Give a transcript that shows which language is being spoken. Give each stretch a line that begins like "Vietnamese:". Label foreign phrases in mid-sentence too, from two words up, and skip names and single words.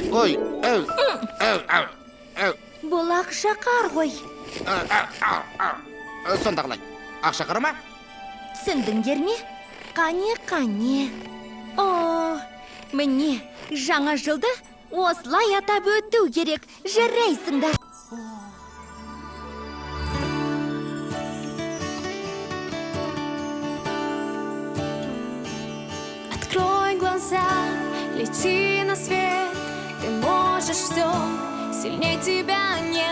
Kazakh: Бұл ақша қар ғой. Сонда қалай? Ақша қара ма? Түсіндіңдер ме? Қане. О, міне, жаңа жылды осылай атап өту керек. Жарайсыңдар.
Russian: Открой глаза, лети на свет. Ты можешь все, сильнее тебя нет.